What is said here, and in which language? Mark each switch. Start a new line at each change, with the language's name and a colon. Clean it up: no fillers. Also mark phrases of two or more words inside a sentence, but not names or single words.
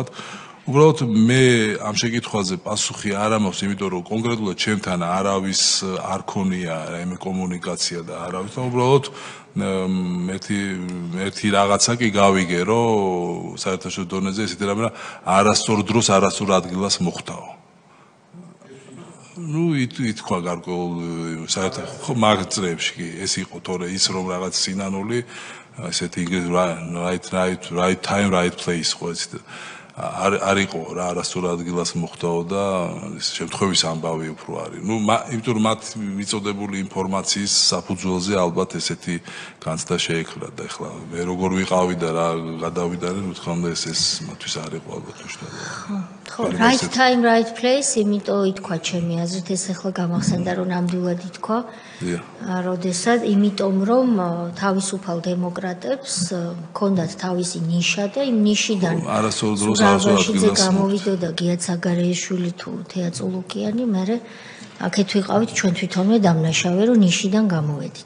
Georgian: უბრალოდ მე ამ შეკითხვაზე პასუხი არ ამაქვს, იმიტომ რომ კონკრეტულად ჩემთან არავის არ ქონია რაიმე კომუნიკაცია და არავის და უბრალოდ ერთი რაღაცა კი გავიგე, რომ საერთაშორისო დონეზე ესეთი რამე არასწორ დროს არასწორ ადგილას მოხვდაო. ну ითქვა გარკვეულ საერთო მაგწრებში კი ეს იყო თორე ის რომ რაღაც სინანული ესეთი
English: right time right place
Georgian: ხო ეს არ იყო რა არასწორ ადგილას მოხვდაო და ეს შემთხვევის ამბავი უფრო არის. ну იმიტომ რომ მათ მიწოდებული ინფორმაციის საფუძველზე ალბათ ესეთი განცდა შეექმნა და ეხლა მე როგორ ვიყავი და რა გადავიდარენ, რა თქმა უნდა ეს მათთვის არ იყო ალბათ უშუალოდ. ხო,
English: right time right place,
Georgian: იმიტომ ითქვა ჩემი აზრით, ეს ახლა გამახსენდა რომ ნამდვილად ითქვა. როდესაც იმიტომ რომ თავისუფალ დემოკრატებს ჰქონდათ თავისი ნიშა და იმ ნიშიდან არასწორ დროს არასწორ გამოვიდოდა გიაც აგარეიშვილი თუ თეა წულუკიანი, მერე აქეთ ვიყავით ჩვენ თვითონვე დამნაშავე რომ ნიშიდან გამოვედით.